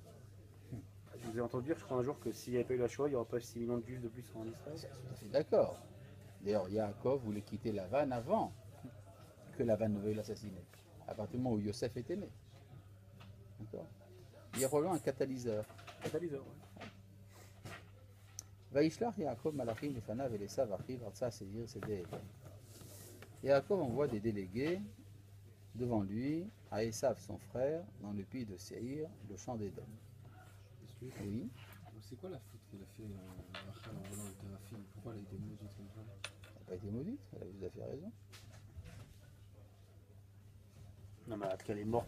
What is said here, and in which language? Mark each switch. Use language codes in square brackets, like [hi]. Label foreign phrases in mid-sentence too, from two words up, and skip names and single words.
[fr] Je vous ai entendu dire, je crois, un jour que s'il n'y avait pas eu la Shoah, il n'y aurait pas 6 millions de juifs de plus en Israël. Je suis tout à fait d'accord. D'ailleurs, Yaakov voulait quitter Lavan avant que Lavan ne veuille l'assassiner. À partir du moment où Yosef était né. D'accord. Il y a probablement un catalyseur. Catalyseur, ouais. [he] וישלח יעקב מלאכים לפניו אל עשו אחיו ארצה שעיר שדה אדום. [fr] Yaakov envoie des délégués devant lui à Esav son frère dans le pays de Seir, le champ d'Édom. Oui, C'est quoi la faute qu'elle a fait Rachel en volant le Téraphim? Pourquoi elle a été maudite comme ça? elle n'a pas été maudite, elle a tout à fait raison. Non, mais elle est morte,